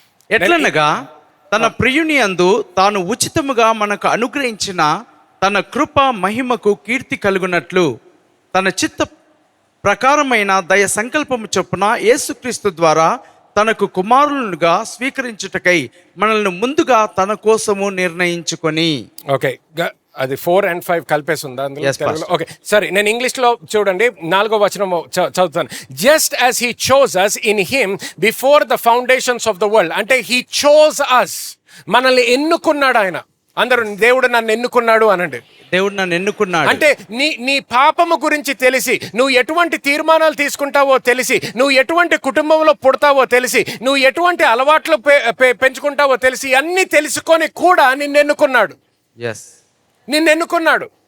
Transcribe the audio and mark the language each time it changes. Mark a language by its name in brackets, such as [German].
[Telugu] ఎట్లనగా తన ప్రియుని యందు తాను ఉచితముగా మనకు అనుగ్రహించిన తన కృప మహిమకు కీర్తి కలుగునట్లు తన చిత్త ప్రకారమైన దయ సంకల్పము చొప్పున యేసుక్రీస్తు ద్వారా తనకు కుమారులుగా స్వీకరించుటకై మనల్ని ముందుగా తన కోసము నిర్ణయించుకొని. ఓకే, అది 4 and 5 కలిపేసి ఉందా? ఓకే, సరే, నేను ఇంగ్లీష్లో చూడండి 4వ వచనం చదువుతాను. [English] Just as he chose us in him before the foundations of the world. [Telugu] అంటే [English] he chose us, [Telugu] మనల్ని ఎన్నుకున్నాడు ఆయన. అందరూ దేవుడు నన్ను ఎన్నుకున్నాడు అనండి. దేవుడు నన్ను ఎన్నుకున్నాడు అంటే నీ పాపము గురించి తెలిసి, నువ్వు ఎటువంటి తీర్మానాలు తీసుకుంటావో తెలిసి, నువ్వు ఎటువంటి కుటుంబంలో పుడతావో తెలిసి, నువ్వు ఎటువంటి అలవాట్లు పెంచుకుంటావో తెలిసి, అన్నీ తెలుసుకొని కూడా నిన్ను ఎన్నుకున్నాడు. నిన్ను ఎన్నుకున్నాడు.